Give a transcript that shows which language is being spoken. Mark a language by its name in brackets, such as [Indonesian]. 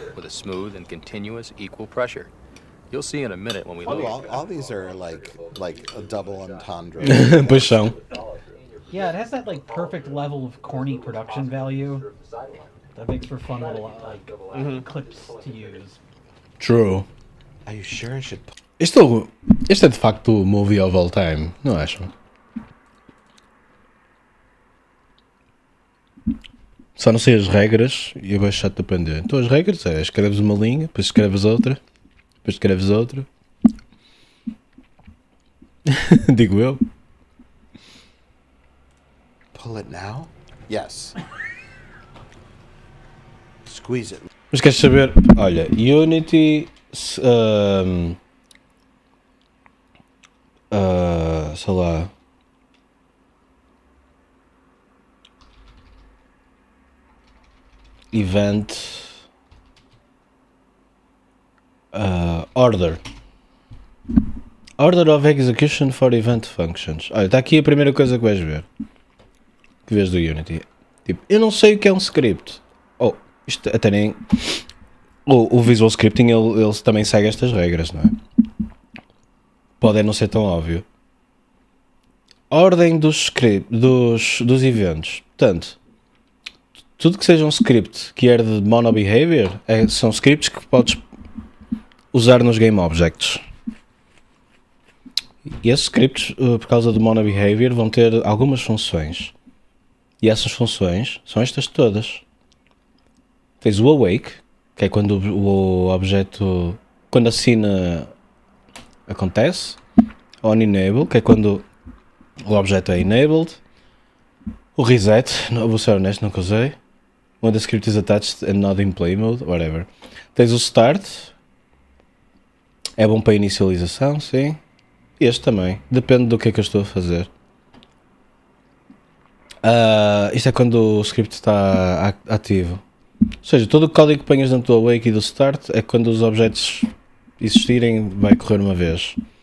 [English] With a smooth and continuous equal pressure. You'll see in a minute when we load. All these are like a double entendre. [Portuguese] Pois são. [English] Yeah, it has that like perfect level of corny production value that makes for fun little clips to use. True. Are you sure I should? [Portuguese] Este é de facto o [English] movie of all time, [Portuguese] não acham? Só não sei as regras e eu vou chato de aprender. Então as regras é, escreves uma linha, depois escreves outra, depois escreves outra. Digo eu. [English] Pull it now? Yes. Squeeze it. [Portuguese] Mas queres saber? Olha, Unity, sei lá. [English] Event Order of Execution for Event Functions. [Portuguese] Olha, está aqui a primeira coisa que vais ver. Que vês do Unity. Tipo, eu não sei o que é um script. Oh, isto até nem. O Visual Scripting ele também segue estas regras, não é? Pode não ser tão óbvio. Ordem dos eventos. Portanto, tudo que seja um script que herde de monobehavior são scripts que podes usar nos game objects. E esses scripts, por causa do monobehavior, vão ter algumas funções. E essas funções são estas todas. Tens o awake, que é quando o objeto, quando a cena acontece. On enable, que é quando o objeto é enabled. O reset, não, vou ser honesto, nunca usei. [English] When the script is attached and not in play mode, whatever. [Portuguese] Tens o start, é bom para inicialização, sim. Este também, depende do que é que eu estou a fazer. Isto é quando o script está ativo. Ou seja, todo o código que ponhas dentro do awake e do start é quando os objetos existirem, vai correr uma vez.